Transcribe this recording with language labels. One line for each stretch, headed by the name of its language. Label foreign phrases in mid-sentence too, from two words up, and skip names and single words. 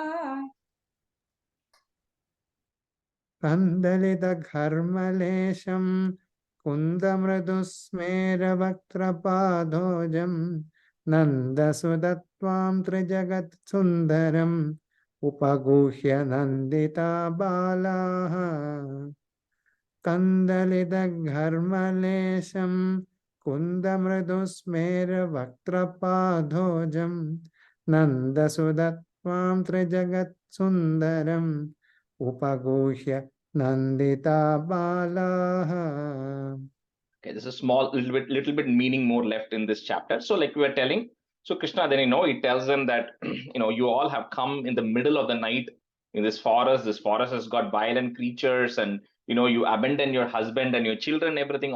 Sanskrit: गन्धलित कर्मलेशं कुन्दमृदुस्मेरवक्त्रपादोजं नन्दसुतत्वां त्रिजगत् सुन्दरं उपगूह्य नन्दिता बालाः. गन्धलित कर्मलेशं कुन्दमृदुस्मेरवक्त्रपादोजं नन्दसुतत्वां त्रिजगत् सुन्दरं उपगूस्य नन्दिता बालाः.
English: Okay, there's a small little bit meaning more left in this chapter. So like we were telling, so Krishna then he tells them that you all have come in the middle of the night in this forest. This forest has got violent creatures, and you abandon your husband and your children, everything.